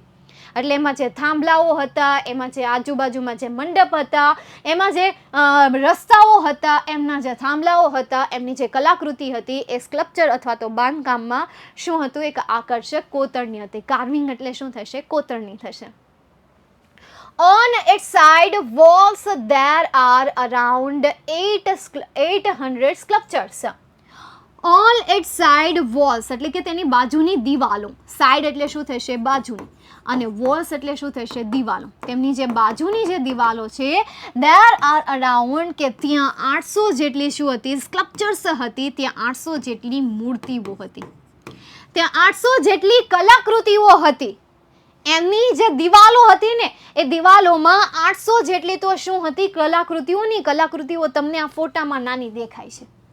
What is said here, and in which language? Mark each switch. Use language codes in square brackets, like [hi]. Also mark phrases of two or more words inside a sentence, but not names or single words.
[gu] એટલે એમાં જે થાંભલાઓ હતા, એમાં જે આજુબાજુમાં જે મંડપ હતા, એમાં જે રસ્તાઓ હતા, એમના જે થાંભલાઓ હતા, એમની જે કલાકૃતિ હતી એ સ્કલ્પચર અથવા તો બાંધકામમાં શું હતું? એક આકર્ષક કોતરણી હતી. કાર્વિંગ એટલે શું થશે? કોતરણી થશે. [en] On its side walls there are around 800 sculptures. On its side walls [gu] એટલે કે તેની બાજુની દિવાલો. સાઈડ એટલે શું થશે? બાજુની. અને વોલ્સ એટલે શું થશે? દિવાલો. તેમની જે બાજુની જે દિવાલો છે [en] there are around [gu] કે ત્યાં 800 જેટલી શું હતી? સ્કલ્પચર્સ હતી. ત્યાં 800 જેટલી મૂર્તિઓ હતી. ત્યાં 800 જેટલી કલાકૃતિઓ હતી. એમની જે દિવાલો હતી ને એ દિવાલોમાં 800 જેટલી તો શું હતી? કલાકૃતિઓની કલાકૃતિઓ તમને આ ફોટામાં નાની દેખાય છે.